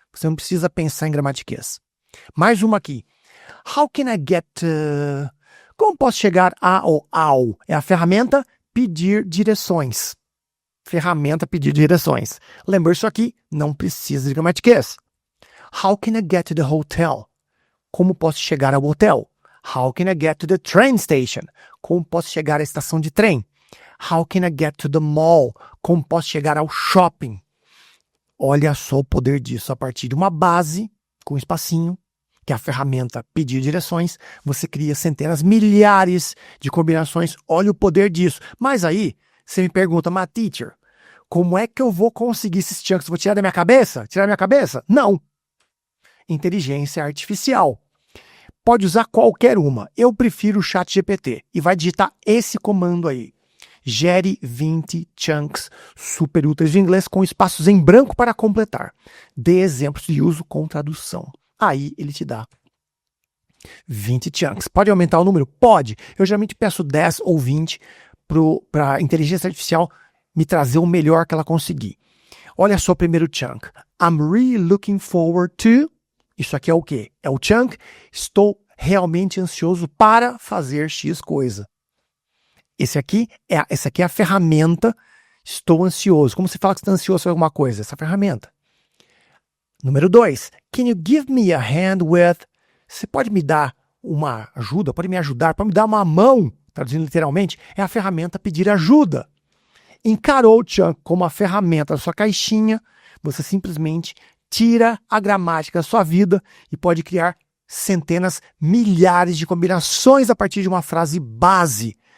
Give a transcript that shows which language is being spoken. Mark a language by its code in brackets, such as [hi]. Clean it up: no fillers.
[pt] Você não precisa pensar em gramatiquês. Mais uma aqui. [en] How can I get to... [pt] Como posso chegar a ou ao? É a ferramenta pedir direções. Ferramenta pedir direções. Lembra isso aqui? Não precisa de gramatiquês. [en] How can I get to the hotel? [pt] Como posso chegar ao hotel? [en] How can I get to the train station? [pt] Como posso chegar à estação de trem? [en] How can I get to the mall? [pt] Como posso chegar ao shopping? Olha só o poder disso. A partir de uma base, com um espacinho, que é a ferramenta pedir direções, você cria centenas, milhares de combinações. Olha o poder disso. Mas aí, você me pergunta, mas teacher, como é que eu vou conseguir esses chunks? Vou tirar da minha cabeça? Tirar da minha cabeça? Não. Inteligência artificial. Pode usar qualquer uma. Eu prefiro o ChatGPT. E vai digitar esse comando aí. Gere 20 chunks super úteis de inglês com espaços em branco para completar. Dê exemplos de uso com tradução. Aí ele te dá 20 chunks. Pode aumentar o número? Pode. Eu geralmente peço 10 ou 20 para a inteligência artificial me trazer o melhor que ela conseguir. Olha só o primeiro chunk. [en] I'm really looking forward to... [pt] Isso aqui é o quê? É o chunk. Estou realmente ansioso para fazer X coisa. Essa aqui é a ferramenta. Estou ansioso. Como você fala que está ansioso por alguma coisa? Essa ferramenta. Número 2. [en] Can you give me a hand with... [pt] Você pode me dar uma ajuda? Pode me ajudar? Pode me dar uma mão? Traduzindo literalmente, é a ferramenta pedir ajuda. Encarou o chunk como a ferramenta da sua caixinha, você simplesmente tira a gramática da sua vida e pode criar centenas, milhares de combinações a partir de uma frase base.